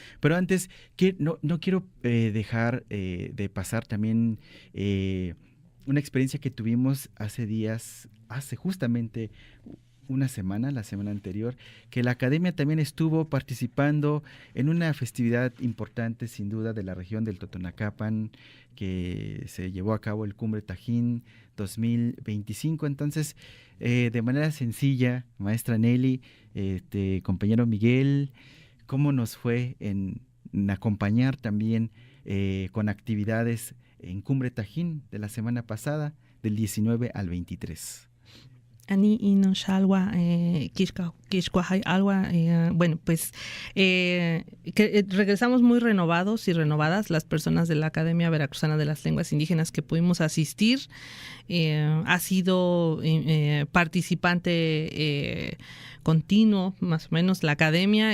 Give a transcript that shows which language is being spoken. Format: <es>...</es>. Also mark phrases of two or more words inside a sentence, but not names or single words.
<es>Pero antes, no quiero dejar de pasar también una experiencia que tuvimos hace justamente una semana, la semana anterior, que la Academia también estuvo participando en una festividad importante, sin duda, de la región del Totonacapan, que se llevó a cabo el Cumbre Tajín 2025. Entonces, de manera sencilla, maestra Nelly, compañero Miguel, ¿cómo nos fue en acompañar también con actividades en Cumbre Tajín de la semana pasada, del 19 al 23?</es> <top>Ani ino shalwa kishkwajay alwa,</top> <es>bueno, pues regresamos muy renovados y renovadas las personas de la Academia Veracruzana de las Lenguas Indígenas que pudimos asistir. Ha sido participante continuo, más o menos, la Academia.</es>